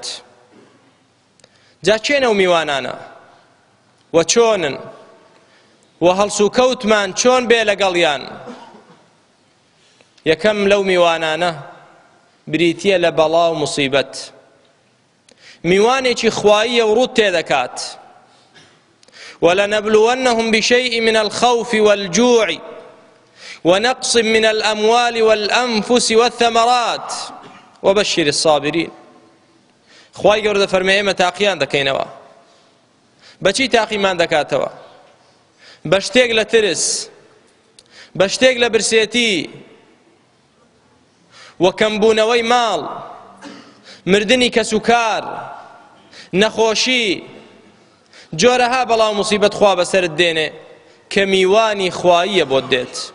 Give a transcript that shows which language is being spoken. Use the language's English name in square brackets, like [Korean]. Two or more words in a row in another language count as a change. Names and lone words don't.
[Central Kurdish] جا چێنە و میوانانە و چۆنن و هەڵس و کەوتمان چۆن بێ لەگەڵیان؟ یەکەم لەو میوانانە بریتیە لە بەڵا و موسیبەت. میوانێکی خواییە و ڕوود تێدەکات. [Arabic] وَلَنَبْلُوَنَّهُمْ بِشَيْءٍ مِنَ الْخَوْفِ وَالْجُوعِ وَنَقْصٍ مِنَ الْأَمْوَالِ وَالْأَنْفُسِ وَالثَّمَرَاتِ وَبَشِّرِ الصَّابِرِينَ. [Central Kurdish] خوای گەورە دەفەرمێ ئێمە تاقییان دەکەینەوە. بەچی تاقیمان دەکاتەوە؟ بە شتێک لە ترس، بە شتێک لە برسێتی و کەمبوونەوەی ماڵ، مردنی کەس و کار، نەخۆشی، جۆرەها بەڵاو موسیبەت خوا بەسەرت دێنێ کە میوانی خواییە بۆت دێت.